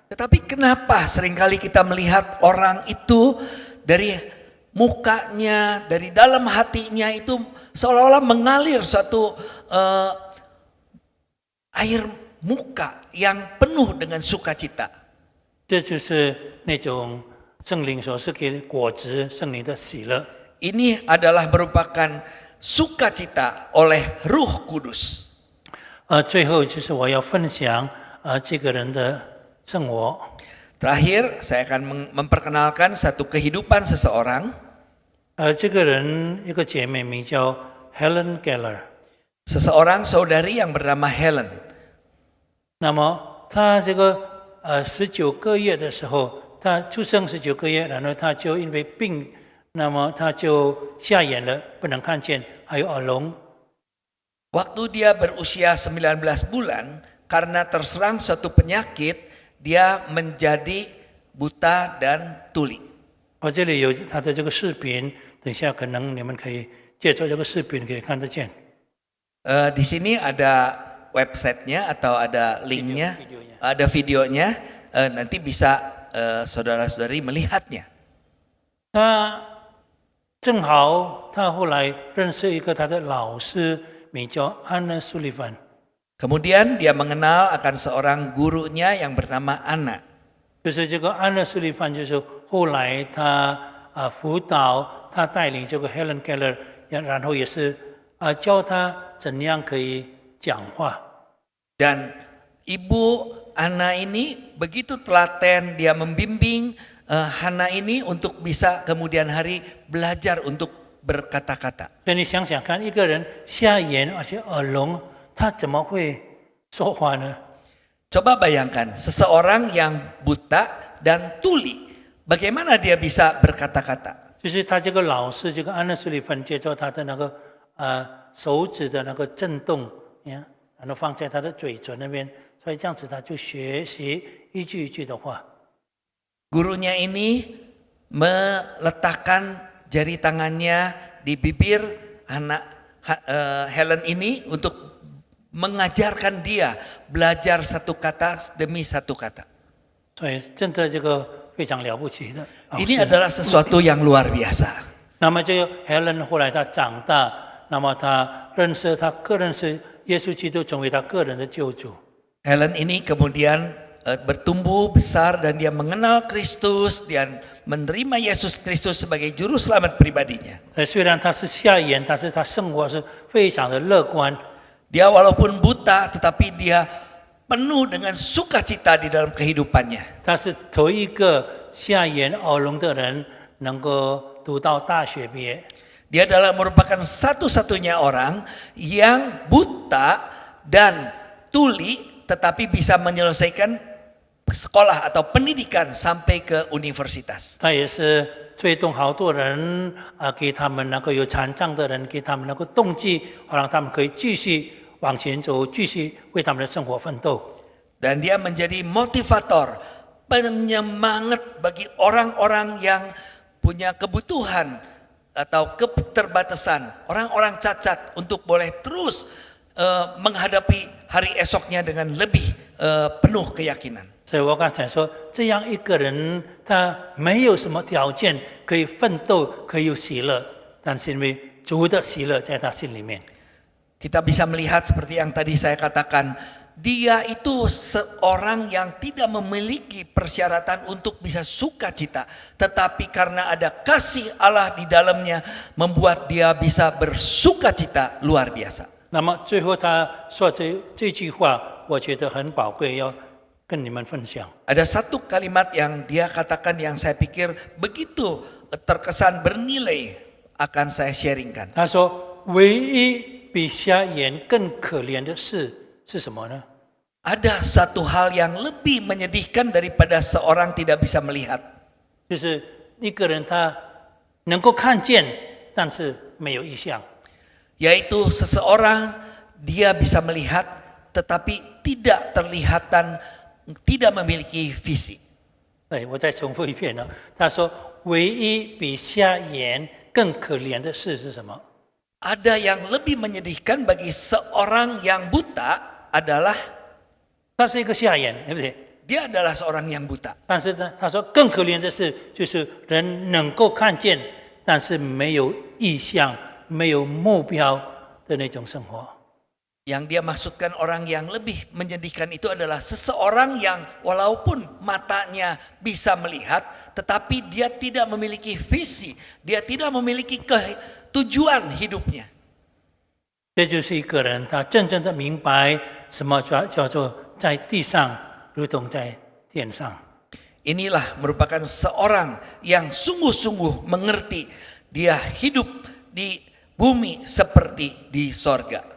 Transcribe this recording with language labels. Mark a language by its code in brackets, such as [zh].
[id] Tetapi kenapa seringkali kita melihat orang itu dari mukanya, dari dalam hatinya itu seolah-olah mengalir suatu air muka yang penuh dengan sukacita. [zh] 这就是那种圣灵所赐给果子，圣灵的喜乐。 [id] Ini adalah merupakan sukacita oleh Ruh Kudus. [zh] 最后就是我要分享这个人的生活。 [id] Terakhir, saya akan memperkenalkan satu kehidupan seseorang. [zh] 这个人一个姐妹名叫 Helen Keller。 [id] Seseorang saudari yang bernama Helen. [zh] 那么她这个19个月的时候，她出生19个月，然后她就因为病，那么她就瞎眼了，不能看见，还有耳聋。 [id] Waktu dia berusia 19 bulan, karena terserang suatu penyakit, dia menjadi buta dan tuli. [zh] 我这里有她的这个视频，等一下可能你们可以借助这个视频可以看得见。 [id] Di sini ada websitenya atau ada linknya, ada videonya, nanti bisa saudara-saudari melihatnya. [zh] 他正好，他后来认识一个他的老师，名叫 Anna Sullivan。 [id] Kemudian dia mengenal akan seorang gurunya yang bernama Anna. [zh] 就是这个 Anna Sullivan，就是后来他辅导，他带领这个 Helen Keller， 然后也是教他怎样可以讲话。 [id] Dan Ibu Anna ini begitu telaten, dia membimbing Hana ini untuk bisa kemudian hari belajar untuk berkata-kata. [zh] 所以你想想看，一个人瞎眼而且耳聋，他怎么会说话呢？ [id] Coba bayangkan seseorang yang buta dan tuli, bagaimana dia bisa berkata-kata? [zh] 就是他这个老师，这个安娜斯里芬接着他的那个手指的那个震动，然后放在他的嘴唇那边，所以这样子他就学习一句一句的话。 [id] Gurunya ini meletakkan jari tangannya di bibir anak Helen ini untuk mengajarkan dia belajar satu kata demi satu kata. [zh] 所以真的这个非常了不起的老师。 [id] Ini adalah sesuatu yang luar biasa. [zh] 那么这个 Helen 后来他长大，那么他认识耶稣基督，成为他个人的救主。 [id] Helen ini kemudian bertumbuh besar dan dia mengenal Kristus dan menerima Yesus Kristus sebagai juru selamat pribadinya. [zh] 虽然他是瞎眼，但是他生活是非常的乐观。 [id] Dia walaupun buta tetapi dia penuh dengan sukacita di dalam kehidupannya. [zh] 他是头一个瞎眼耳聋的人能够读到大学毕业。 [id] Dia adalah merupakan satu-satunya orang yang buta dan tuli tetapi bisa menyelesaikan sekolah atau pendidikan sampai ke universitas. [zh] 他也是推动好多人给他们能够有残障的人，给他们能够动机，好让他们可以继续往前走，继续为他们的生活奋斗。 [id] Dan dia menjadi motivator penyemangat bagi orang-orang yang punya kebutuhan atau keterbatasan, orang-orang cacat untuk boleh terus menghadapi hari esoknya dengan lebih penuh keyakinan. [zh] 所以我刚才说，这样一个人他没有什么条件可以奋斗，可以有喜乐，但是因为主的喜乐在他心里面。 [id] Kita bisa melihat seperti yang tadi saya katakan, dia itu seorang yang tidak memiliki persyaratan untuk bisa sukacita, tetapi karena ada kasih Allah di dalamnya membuat dia bisa bersukacita luar biasa. [zh] 那么最后他说这句话，我觉得很宝贵，要跟你们分享。 [id] Ada satu kalimat yang dia katakan yang saya pikir begitu terkesan bernilai akan saya sharingkan. [zh] 他说：“唯一比瞎眼更可怜的事是什么呢？ [id] Ada satu hal yang lebih menyedihkan daripada seorang tidak bisa melihat. [zh] 就是一个人他能够看见，但是没有意向。 [id] Yaitu seseorang dia bisa melihat tetapi tidak terlihatan, tidak memiliki visi. [zh] 对，我再重复一遍呢。他说，唯一比瞎眼更可怜的事是什么？ [id] Ada yang lebih menyedihkan bagi seorang yang buta adalah [zh] 他是一个瞎眼，对不对？ [id] dia adalah seorang yang buta. [zh] 但是呢，他说更可怜的是，就是人能够看见，但是没有意向、没有目标的那种生活。 [id] Yang dia maksudkan orang yang lebih menyedihkan itu adalah seseorang yang walaupun matanya bisa melihat, tetapi dia tidak memiliki visi, dia tidak memiliki tujuan hidupnya. [zh] 这就是一个人他真正的明白什么叫做在地上如同在天上。 [id] Inilah merupakan seorang yang sungguh-sungguh mengerti dia hidup di bumi seperti di sorga.